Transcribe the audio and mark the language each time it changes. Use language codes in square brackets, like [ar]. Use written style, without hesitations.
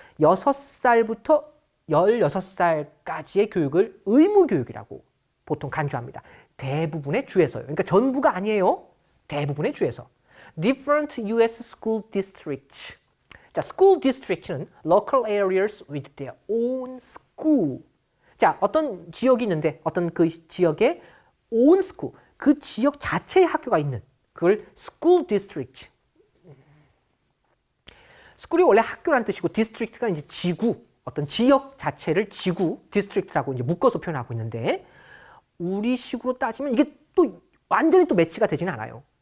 [ko] 6살부터 16살까지의 교육을 의무 교육이라고 보통 간주합니다. 대부분의 주에서요. 그러니까 전부가 아니에요. 대부분의 주에서. [en] Different U.S. school districts. 자, school district는 local areas with their own school. [ko] 자, 어떤 지역이 있는데 어떤 그 지역에 [en] own school, [ko] 그 지역 자체의 학교가 있는 그걸 school district. school이 원래 학교란 뜻이고 district가 이제 지구, 어떤 지역 자체를 지구, district라고 이제 묶어서 표현하고 있는데 우리식으로 따지면 이게 또 완전히 또 매치가 되지는 않아요.